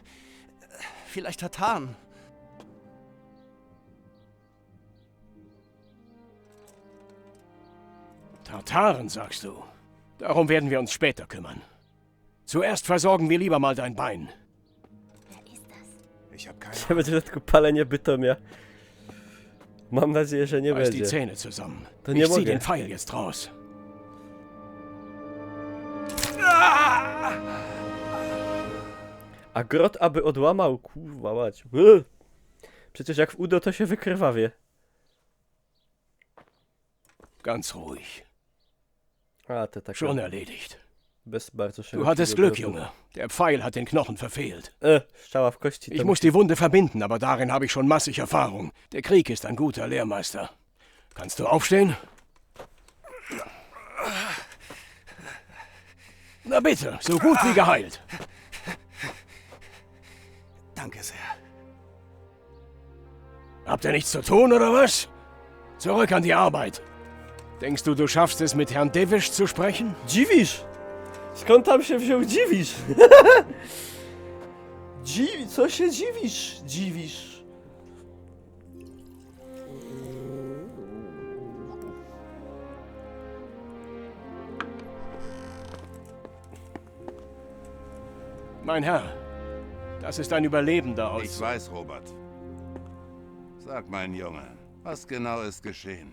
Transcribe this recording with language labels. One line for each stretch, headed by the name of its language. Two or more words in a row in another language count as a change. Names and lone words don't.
German: Vielleicht Tataren. Tataren, sagst du? Darum werden wir uns später kümmern. Zuerst versorgen wir lieber mal dein Bein. Ich habe keine
Polish: Ja, będzie dodatku palenie Bytomia. Mam nadzieję, że nie
German: Reiß die
Polish: będzie.
German: Zähne zusammen.
Polish: To nie
German: Ich zieh
Polish: mogę.
German: den Pfeil jetzt raus.
Polish: A grot aby odłamał, kurwa mać. Przecież jak w udo to się wykrwawie.
German: Ganz ruhig.
Polish: A, to tak.
German: Schon erledigt.
Polish: Bez bardzo
German: Du hattest Glück, Junge. Der Pfeil hat den Knochen verfehlt.
Polish: Strzała w kości.
German: Ich muss die Wunde verbinden, aber darin habe ich schon massig Erfahrung. Der Krieg ist ein guter Lehrmeister. Kannst du aufstehen? Na bitte, so gut wie geheilt. Danke sehr. Habt ihr nichts zu tun, oder was? Zurück an die Arbeit. Denkst du, du schaffst es, mit Herrn Dewisch zu sprechen?
Polish: Dziwisz! Skąd tam się wziął dziwisz? Co się dziwisz? Dziwisz.
German: Mein Herr, das ist ein Überlebender aus... Ich weiß, Robert. Sag, mein Junge, was genau ist geschehen?